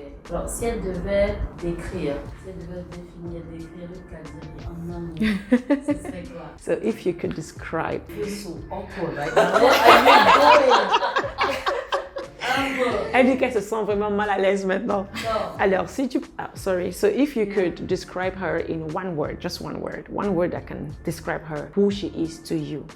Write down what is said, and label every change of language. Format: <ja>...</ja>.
<fr>Alors, si elle devait définir Ruth Kadiri en un mot, ce serait quoi?</fr> <en>So, if you could describe. It's so awkward right now. Where are you going?</en> <fr>Elle dit qu'elle se sent vraiment mal à l'aise maintenant.</fr> <en>No. Alors, so if you could describe her in one word, just one word that can describe her, who she is to you.</en>